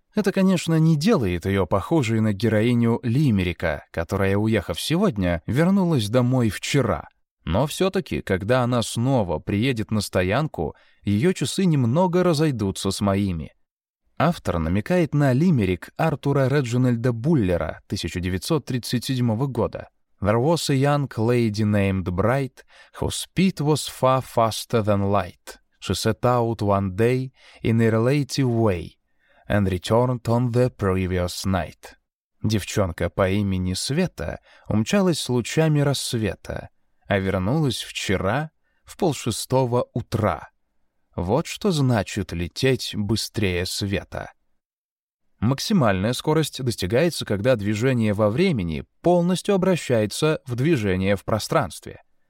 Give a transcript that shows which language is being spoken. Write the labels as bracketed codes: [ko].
[ru] Это, конечно, не делает ее похожей на героиню Лимерика, которая, уехав сегодня, вернулась домой вчера. Но все-таки, когда она снова приедет на стоянку, ее часы немного разойдутся с моими. Автор намекает на лимерик Артура Реджинальда Буллера 1937 года. [en] «There was a young lady named Bright, whose speed was far faster than light. She set out one day in a relative way and returned on the previous night». [ru] Девчонка по имени Света умчалась с лучами рассвета, а вернулась вчера в 5:30 утра. Вот что значит лететь быстрее света. Максимальная скорость достигается, когда движение во времени полностью обращается в движение в пространстве.